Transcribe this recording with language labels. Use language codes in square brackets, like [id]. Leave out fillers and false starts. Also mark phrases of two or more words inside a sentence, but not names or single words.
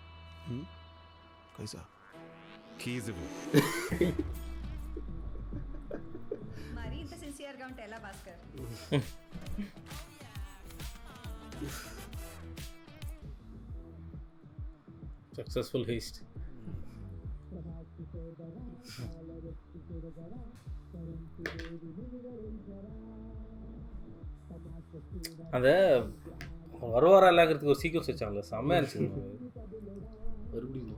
[te] కీజ్ ఇవ్వు. మరి ఇంత సిన్సియర్గా ఉంటే ఎలా భాస్కర్? [en] Successful heist. [ta] அந்த வருவாரா இல்லைங்கிறதுக்கு ஒரு சீக்வன்ஸ் வச்சாங்களே, செம்மையா இருந்துச்சு. மறுபடியும்